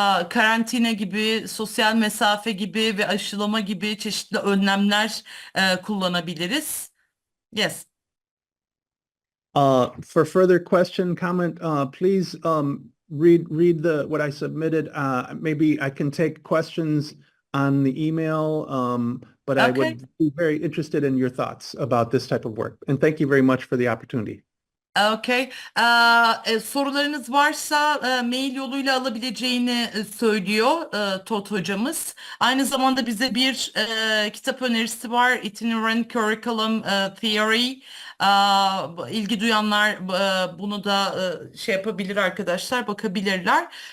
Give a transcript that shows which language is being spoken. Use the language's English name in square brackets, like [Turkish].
[Turkish] Karantina gibi, sosyal mesafe gibi ve aşılama gibi çeşitli önlemler kullanabiliriz. [English] Yes. For further question, comment, please read what I submitted. Maybe I can take questions on the email, but I Okay. would be very interested in your thoughts about this type of work. And thank you very much for the opportunity. Okay. [Turkish] Sorularınız varsa mail yoluyla alabileceğini söylüyor Todd hocamız. Aynı zamanda bize bir kitap önerisi var. Itinerant Curriculum Theory. İlgi duyanlar bunu da şey yapabilir arkadaşlar, bakabilirler.